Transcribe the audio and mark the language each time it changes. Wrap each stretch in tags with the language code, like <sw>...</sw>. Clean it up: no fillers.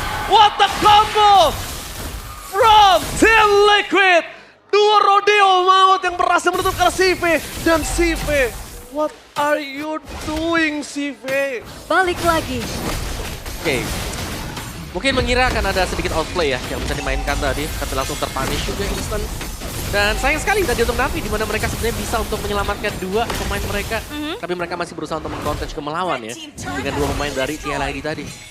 <en>What the combo from Team Liquid.</en> <id>Dua rodeo maut yang berhasil menutup ke CV.</id> <en>Dan CV, what are you doing CV?</en> <id>Balik lagi. Oke. Mungkin mengira akan ada sedikit outplay ya yang bisa dimainkan tadi. Tapi langsung terpunish juga instant. Dan sayang sekali tadi untuk Navi, di mana mereka sebenarnya bisa untuk menyelamatkan dua pemain mereka. Tapi mereka masih berusaha untuk meng-counter ke melawan ya. Dengan dua pemain dari TLID tadi.</id>